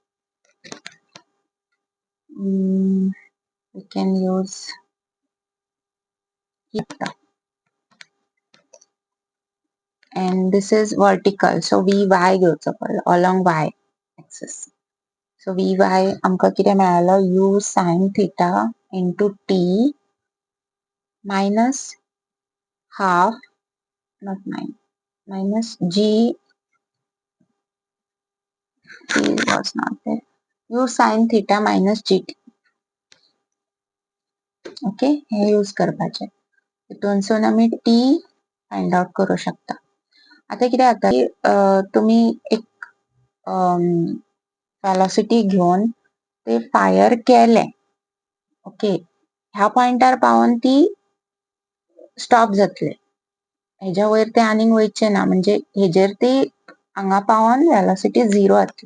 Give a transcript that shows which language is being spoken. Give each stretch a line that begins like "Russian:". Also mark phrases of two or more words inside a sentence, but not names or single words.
English: we can use theta and this is vertical, so vy
Konkani: घेवचो पडलो
English: along y axis. so vy
Konkani: आमकां कितें मेळालो
English: u sin theta into t minus half not minus g t was not there u sin theta minus gt.
Konkani: ओके हे यूज करपाचे हितूनसून आमी टी
English: find out
Konkani: करू शकता. आता कितें जाता तुमी एक वेलोसिटी घेवन ते फायर केले ओके ह्या पॉइंटार पावन ती स्टॉप जातले हेच्या वयर ते आनीक वयचे ना म्हणजे हेजेर ती हांगा पावन वेलोसिटी 0 जातली.